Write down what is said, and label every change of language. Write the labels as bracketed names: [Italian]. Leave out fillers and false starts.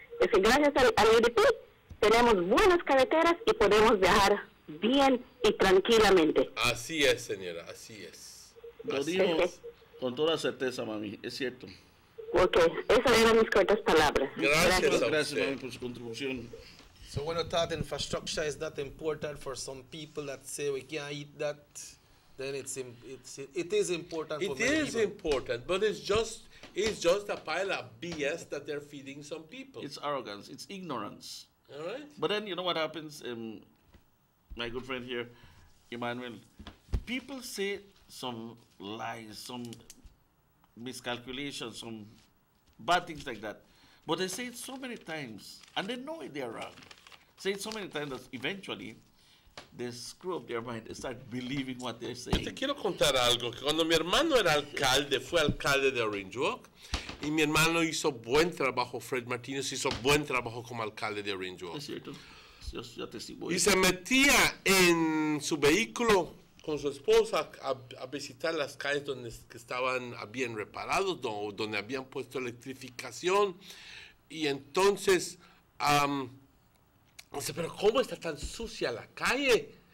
[Spanish] es que gracias al UDP tenemos buenas carreteras y podemos viajar bien y tranquilamente. Así es, señora, así es. Lo digo con toda certeza, mami, es cierto. Ok, esas eran mis cortas palabras. Gracias, mami, por su contribución. [English] So when you thought infrastructure is not important for some people that say we can't eat that, then it is important for many It is people. important, but it's just a pile of BS that they're feeding some people. It's arrogance, it's ignorance. All right. But then you know what happens, my good friend here, Emmanuel, people say some lies, some miscalculations, some bad things like that. But they say it so many times, and they know they're wrong. Say it so many times that eventually they screw up their mind and start believing what they're saying. [Spanish] Te quiero contar algo, que cuando mi hermano era alcalde, fue alcalde de Orange Walk, y mi hermano hizo buen trabajo, Fred Martínez hizo buen trabajo como alcalde de Orange Walk. Es cierto, yo testigo. Y se metía en su vehículo con su esposa a visitar las calles donde que estaban bien reparados, donde habían puesto electrificación, y entonces dice, pero ¿cómo está tan sucia la calle?